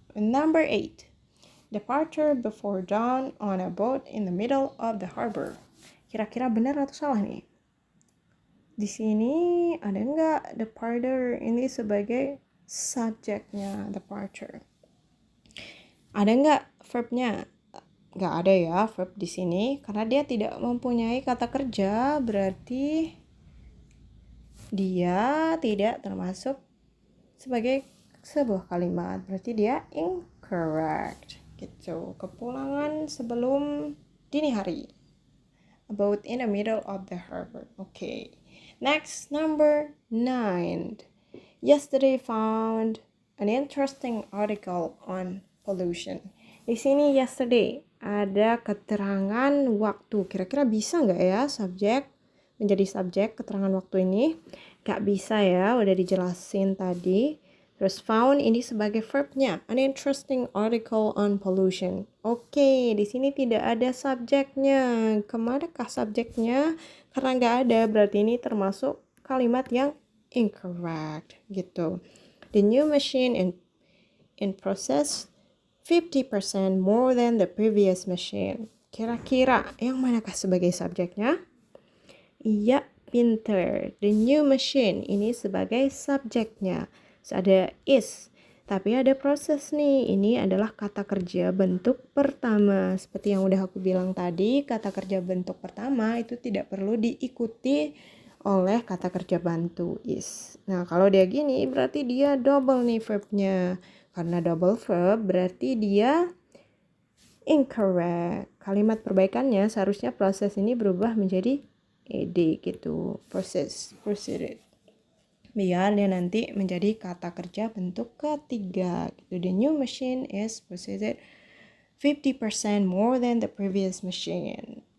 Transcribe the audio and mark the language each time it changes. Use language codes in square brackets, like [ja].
[en] Number 8. Departure before dawn on a boat in the middle of the harbor. [id] Kira-kira benar atau salah nih? Di sini ada nggak departure ini sebagai subjeknya departure? Ada nggak verbnya? Nggak ada ya verb di sini karena dia tidak mempunyai kata kerja, berarti dia tidak termasuk sebagai sebuah kalimat, berarti dia incorrect gitu. Kepulangan sebelum dini hari, [en] about in the middle of the harbor. Okay, next, number 9. Yesterday found an interesting article on pollution. [id] Di sini yesterday ada keterangan waktu. Kira-kira bisa nggak ya subjek menjadi subjek keterangan waktu ini? Gak bisa ya, udah dijelasin tadi. Terus found ini sebagai verbnya, [en] an interesting article on pollution. [id] Oke, di sini tidak ada subjeknya. Kemanakah subjeknya? Karena nggak ada, berarti ini termasuk kalimat yang incorrect gitu. [en] The new machine in process 50% more than the previous machine. [id] Kira-kira yang manakah sebagai subjeknya? Iya, pinter. The new machine ini sebagai subjeknya. So, ada is, tapi ada proses nih. Ini adalah kata kerja bentuk pertama. Seperti yang udah aku bilang tadi, kata kerja bentuk pertama itu tidak perlu diikuti oleh kata kerja bantu is. Nah, kalau dia gini berarti dia double nih verbnya. Karena double verb berarti dia incorrect. Kalimat perbaikannya seharusnya proses ini berubah menjadi ed gitu. Proceeded. Biar dia nanti menjadi kata kerja bentuk ketiga gitu. [en] The new machine is proceeded 50% more than the previous machine.